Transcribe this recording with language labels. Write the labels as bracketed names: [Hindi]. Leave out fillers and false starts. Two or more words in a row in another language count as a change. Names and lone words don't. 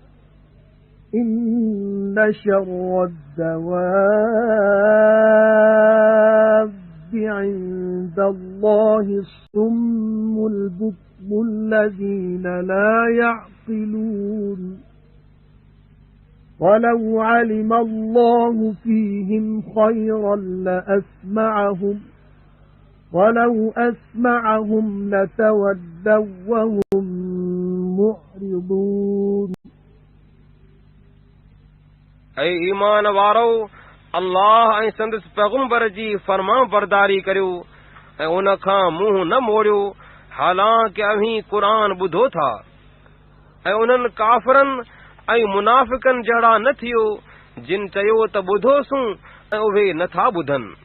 [Arabic] إِنَّ شَرَّ الدَّوَابِّ عِندَ اللَّهِ الصُّمُّ الْبُكْمُ الَّذِينَ لَا يَعْقِلُونَ. وَلَوْ عَلِمَ اللَّهُ فِيهِمْ خَيْرًا لَأَسْمَعَهُمْ وَلَوْ أَسْمَعَهُمْ لَتَوَلَّوْا وَهُمْ مُعْرِضُونَ. [Sindhi] ऐं ईमान वारो, अल्लाह ऐं संदसि पैगंबर जी फर्मा बरदारी करियो ऐं उन खां मुंहुं न मोड़ियो. हालांकि अव्हीं क़ुर ॿुधो था. ऐं उन्हनि काफ़रनि ऐं मुनाफ़िकनि जहिड़ा न थियो जिन चयो त ॿुधोसूं ऐं उहे नथा ॿुधनि.